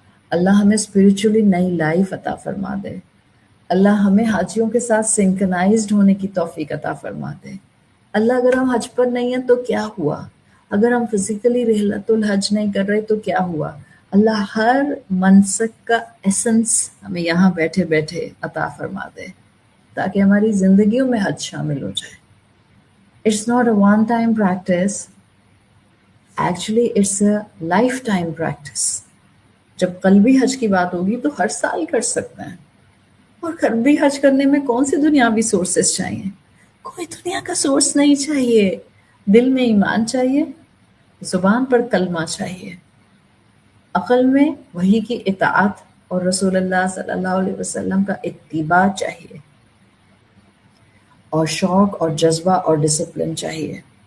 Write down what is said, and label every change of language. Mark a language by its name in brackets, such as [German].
[Urdu] اللہ ہمیں اسپریچولی نئی لائف عطا فرما دے. اللہ ہمیں حاجیوں کے ساتھ سنکرنائزڈ ہونے کی توفیق عطا فرما دے. اللہ اگر ہم حج پر نہیں ہیں تو کیا ہوا، اگر ہم فزیکلی رحلت الحج نہیں کر رہے تو کیا ہوا. اللہ ہر منسک کا ایسنس ہمیں یہاں بیٹھے بیٹھے عطا فرما دے تاکہ ہماری زندگیوں میں حج شامل ہو جائے. [English] It's not a one-time practice. Actually, it's a lifetime practice. [Urdu] جب قلبی حج کی بات ہوگی تو ہر سال کر سکتے ہیں. اور قلبی حج کرنے میں کون سی دنیاوی سورسز چاہیے؟ کوئی دنیا کا سورس نہیں چاہیے. دل میں ایمان چاہیے، زبان پر کلمہ چاہیے، عقل میں وحی کی اطاعت اور رسول اللہ صلی اللہ علیہ وسلم کا اتباع چاہیے، اور شوق اور جذبہ اور ڈسپلن چاہیے.